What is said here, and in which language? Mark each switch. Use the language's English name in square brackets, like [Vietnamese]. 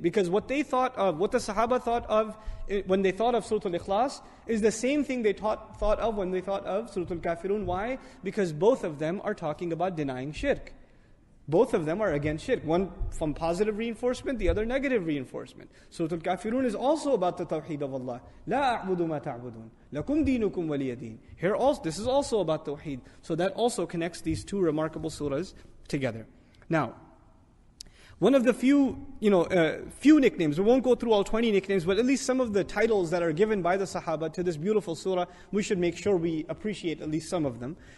[English] Because what they thought of, what the Sahaba thought of when they thought of Surah Al-Ikhlas is the same thing they thought of when they thought of Surah Al-Kafirun. Why? Because both of them are talking about denying shirk. Both of them are against shirk. One from positive reinforcement, the other negative reinforcement. Surah Al-Kafirun is also about the tawheed of Allah. [Arabic] لا أعبد ما تعبدون لكم دينكم ولي دين. [English] Here also, this is also about tawheed. So that also connects these two remarkable surahs together. Now, one of the few nicknames, we won't go through all 20 nicknames, but at least some of the titles that are given by the Sahaba to this beautiful surah, we should make sure we appreciate at least some of them.